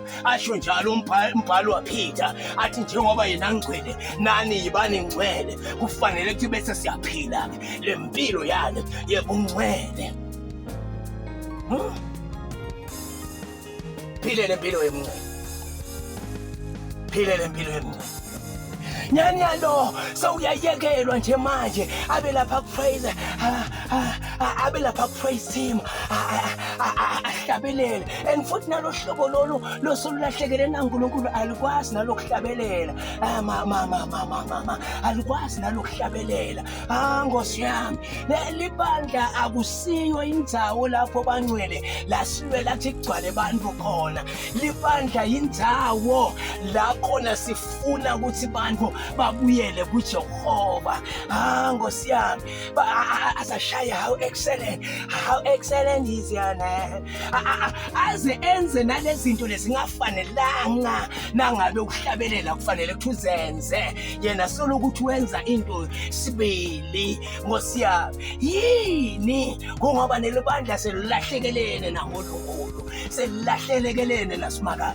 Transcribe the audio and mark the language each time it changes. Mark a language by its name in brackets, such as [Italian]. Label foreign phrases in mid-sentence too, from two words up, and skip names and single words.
[Zulu] Asho njalo umbhalo waPeter athi njengoba yena ngcwele nani yibani ngcwele, kufanele ukuthi bese siyaphila le mpilo yale yebungcwele. Phile le mpilo yebungcwele, phile le mpilo yebungcwele. Nyanyalo sewuyayekelwa nje manje abe lapha ku-praise, abe lapha ku- [English] praise team [Zulu] ahlabelele, and futhi nalo hlobo lolu losolulahlekele naNkulunkulu alikwazi nalokuhlabelela, alikwazi nalokuhlabelela. Nkosi yami, libandla akusiyo indzawo lapho bangcwele lasiwe lathi kugcwale bantu khona. Libandla indzawo la khona sifuna ukuthi bantu babuyele kuJehova. Nkosi yami, asashaya [English] how excellent is your name. [Zulu] Aze enze nalezinto lezingafanelanga nangabe ukuhlabelela kufanele ukuthi uzenze, yena solo ukuthi wenza into sibili. Nkosi yami, yini kungoba nelibandla selilahlekelene naNkulunkulu, selilahlekelene naSimakade.